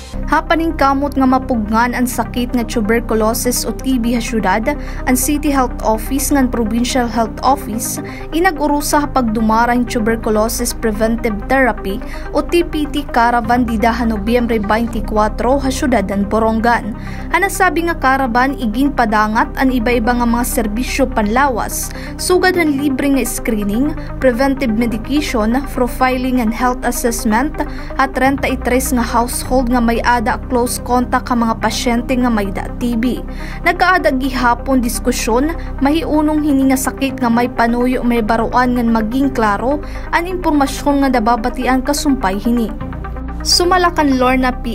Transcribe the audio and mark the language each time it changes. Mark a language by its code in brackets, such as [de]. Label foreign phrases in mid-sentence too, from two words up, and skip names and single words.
[war] Hapaning kamot nga mapugnan ang sakit nga tuberculosis o TB ha syudad, ang City Health Office ngan Provincial Health Office inag-urusa pagdumara ang [en] tuberculosis preventive therapy [war] o TPT caravan didahan Nobyembre 24 ha syudad ng Borongan. Hanasabi nga caravan igin padangat ang iba-iba nga mga serbisyo panlawas, sugad ang libre nga screening, [en] preventive medication, profiling and health assessment [war] at 33 nga household nga may ada [en] close contact [war] ka mga pasyente nga may TB. Nagkaada gihapon diskusyon, mahiunong hini nga sakit nga may panuyo may baruan nga maging klaro ang impormasyon nga nababatian kasumpay hini. Sumalakan Lorna P.